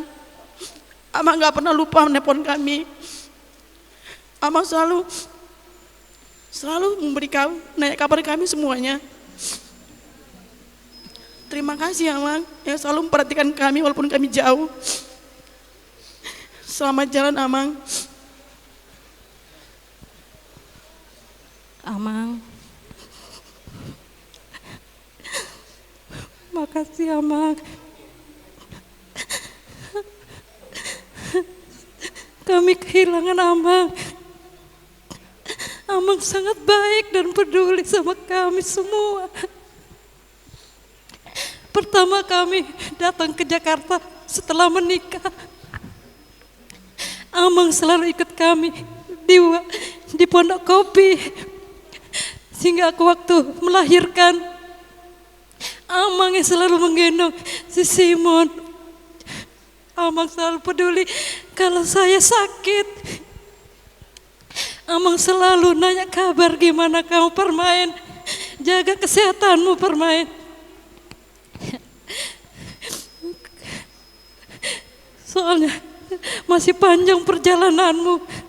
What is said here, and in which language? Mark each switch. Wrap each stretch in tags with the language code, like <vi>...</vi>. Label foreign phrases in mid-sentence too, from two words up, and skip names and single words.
<id>Amang nggak pernah lupa menelpon kami. Amang selalu memberi nanya kabar kami semuanya. Terima kasih Amang yang selalu memperhatikan kami walaupun kami jauh. Selamat jalan Amang. Amang, makasih Amang. Kami kehilangan Amang. Amang sangat baik dan peduli sama kami semua. Pertama kami datang ke Jakarta setelah menikah, Amang selalu ikut kami di Pondok Kopi. Sehingga aku waktu melahirkan, Amang yang selalu menggendong si Simon. Amang selalu peduli kalau saya sakit. Amang selalu nanya kabar gimana kamu Permain. Jaga kesehatanmu Permain. Soalnya masih panjang perjalananmu.</id>